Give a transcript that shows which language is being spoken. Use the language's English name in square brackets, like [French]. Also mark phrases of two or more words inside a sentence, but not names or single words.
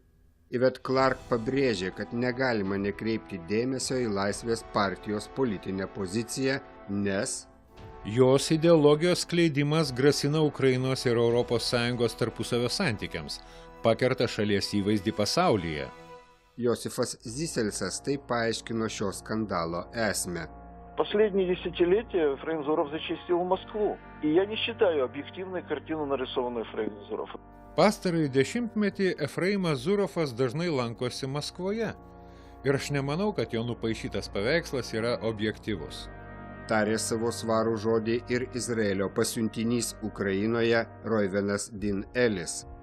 [Lithuanian] Yvette Clarke pabrėžė, kad negalima nekreipti dėmesio į Laisvės partijos politinę poziciją, nes jos ideologijos skleidimas grasina Ukrainos ir ES tarpusavio santykiams, pakerta šalies įvaizdį pasaulyje. Josifas Ziselsas taip paaiškino šio skandalo esmę. [Russian] Последние десятилетия Ефраим Зуров зачистил Москву. И я не считаю объективной картину, нарисованную Ефраимом Зуровым. [Lithuanian] Pastarąjį dešimtmetį Efraimas Zurofas dažnai lankosi Maskvoje. Ir aš nemanau, kad jo nupaišytas paveikslas yra objektyvus. Tarė savo svarų žodį ir Izraelio pasiuntinys Ukrainoje Roivenas Din Elis.